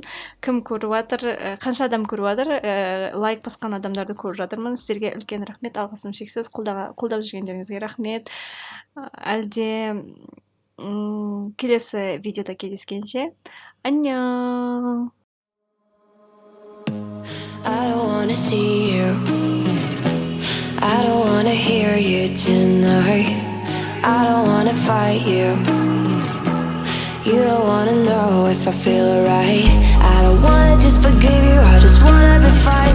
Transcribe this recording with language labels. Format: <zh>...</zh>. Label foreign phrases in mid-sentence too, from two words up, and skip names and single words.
<kk>Кім көріп жатыр, қанша адам көріп жатыр, лайк басқан адамдарды көріп жатырмын. Сіздерге үлкен рахмет, алғысым шексіз. Қолдап жүргендеріңізге рахмет. Әлде келесі видеода кездескенше.</kk> <ko>Аньян.</ko> <en>I don't wanna see you. I don't wanna hear you tonight. I don't wanna fight you. You don't wanna know if I feel alright. I don't wanna just forgive you, I just wanna be fine.</en>